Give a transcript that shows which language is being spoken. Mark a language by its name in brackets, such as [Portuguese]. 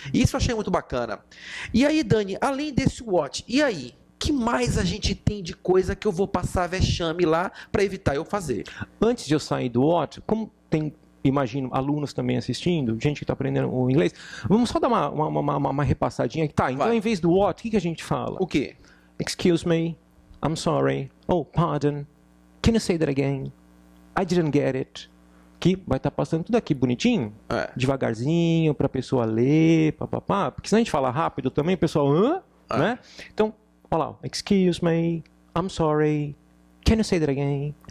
[Portuguese] Isso eu achei muito bacana. E aí, Dani, além desse what, e aí? Que mais a gente tem de coisa que eu vou passar vexame lá para evitar eu fazer? Antes de eu sair do what, como tem, imagino, alunos também assistindo, gente que está aprendendo o inglês, vamos só dar uma repassadinha. Tá, então em vez do what, o que a gente fala? O quê? [English] Excuse me, I'm sorry, oh, pardon, can you say that again? I didn't get it. [Portuguese] Que vai estar passando tudo aqui bonitinho, devagarzinho, para a pessoa ler, papapá, porque se a gente falar rápido também, o pessoal, né? Então, olha lá, [English] excuse me, I'm sorry, can you say that again?